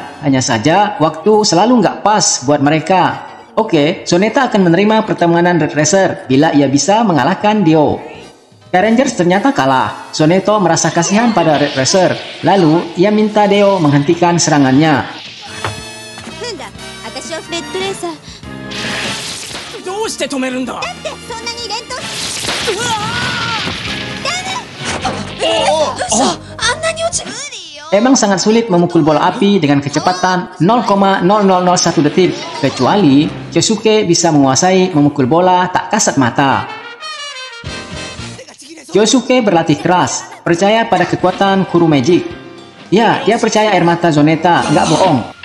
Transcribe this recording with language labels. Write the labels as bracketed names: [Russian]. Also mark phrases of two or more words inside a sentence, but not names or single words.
[Indonesian] Hanya saja waktu selalu nggak pas buat mereka. Oke, Zoneta akan menerima pertemanan Red Racer bila ia bisa mengalahkan Dio. Rangers ternyata kalah. Zoneta merasa kasihan pada Red Racer. Lalu ia minta Dio menghentikan serangannya. [Japanese] 私はレッドレーサー。どうして止めるんだ。だってそんなに連投。あんなに落ちる。 [Indonesian] Emang sangat sulit memukul bola api dengan kecepatan 0,0001 detik, kecuali Kyosuke bisa menguasai memukul bola tak kasat mata. Kyosuke berlatih keras, percaya pada kekuatan Kuru Magic. Ya, dia percaya air mata Zoneta, nggak bohong.